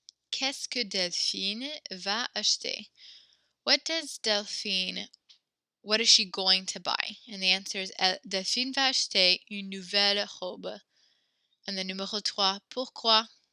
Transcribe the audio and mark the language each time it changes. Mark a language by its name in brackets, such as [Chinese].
[French] Qu'est-ce que Delphine va acheter? [English] What does what is she going to buy? And the answer is [French] Delphine va acheter une nouvelle robe. [English] And then [French] numéro 3, pourquoi?